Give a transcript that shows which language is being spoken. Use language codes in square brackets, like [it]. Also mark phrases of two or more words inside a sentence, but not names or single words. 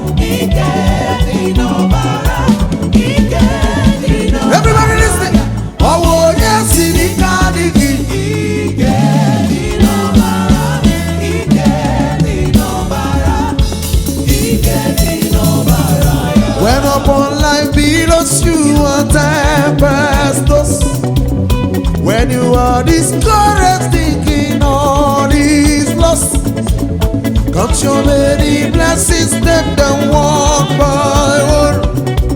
[ig] Ike dị n'ọbara, ike dị n'ọbara. [en] Everybody listen. [ig] Ọ wụ onye si n'ike adịghị. Ike dị n'ọbara, ike dị n'ọbara, ike dị n'ọbara ya. [en] When upon life belows you a tempest toss, when you are discouraged thinking all is lost, Count your many blessings, name them one by one.